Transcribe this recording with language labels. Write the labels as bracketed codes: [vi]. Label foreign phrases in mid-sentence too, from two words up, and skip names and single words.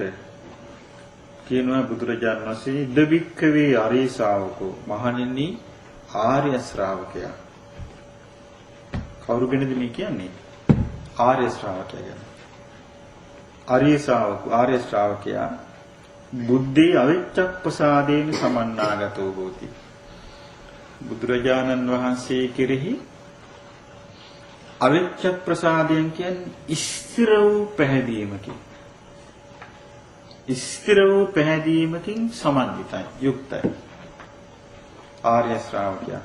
[si] කියනවා බුදුරජාණන් වහන්සේ [pi] දවික්කවේ ආර්ය ශාවකෝ, [si] මහණෙනි ආර්ය ශ්‍රාවකයා. කවුරු ගැනද මේ කියන්නේ? ආර්ය ශ්‍රාවකයා ගැන. ආර්ය ශ්‍රාවකයා [pi] බුද්ධේ අවිච්ඡප්පසාදේන සමන්නාගතෝ හෝති. [si] බුදුරජාණන් වහන්සේ කෙරෙහි අවිච්ඡප්පසාදයෙන් කියන්නේ ස්ථිර වූ පැහැදීමකින්, ස්ථිර වූ පැහැදීමකින් සමන්විතයි, යුක්තයි ආර්ය ශ්‍රාවකයා.